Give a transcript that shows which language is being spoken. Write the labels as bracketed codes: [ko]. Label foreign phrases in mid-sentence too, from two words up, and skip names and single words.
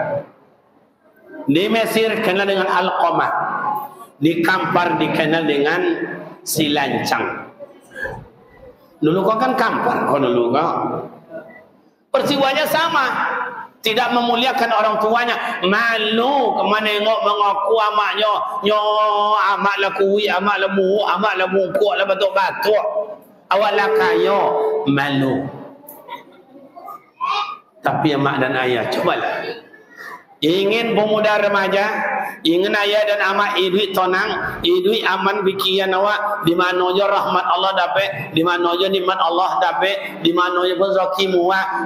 [id] Di Mesir dikenal dengan alqamah. Di Kampar dikenal dengan silancang. Dulu kau kan Kampar, kau dulu kau. Peristiwanya sama. Tidak memuliakan orang tuanya. Malu kemana mengaku amaknya. [min] Nyo amak lah kui, amak lah mu, amak lah bungkuk lah batuk-batuk. Awak lah kayo. Malu. [id] Tapi mak dan ayah, cobalah. [min] Ingin pemuda remaja, ingin ayah dan amak idui tonang, idui aman pikiran awak, di mana je rahmat Allah dapat, di mana je nikmat Allah dapat, di mana je rezeki muah.